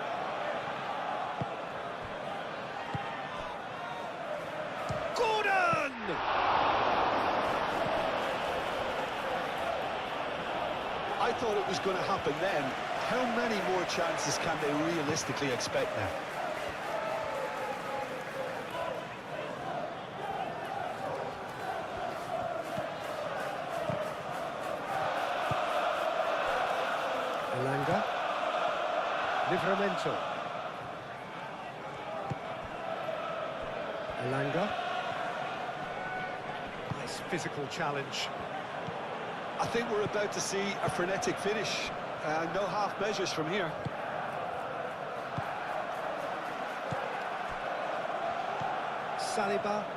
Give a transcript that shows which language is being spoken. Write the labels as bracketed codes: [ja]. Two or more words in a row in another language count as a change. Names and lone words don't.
[en] Gordon! I thought it was going to happen then. How many more chances can they realistically expect now? Elanga. Livramento. Elanga. Nice physical challenge. I think we're about to see a frenetic finish. No half measures from here. Saliba.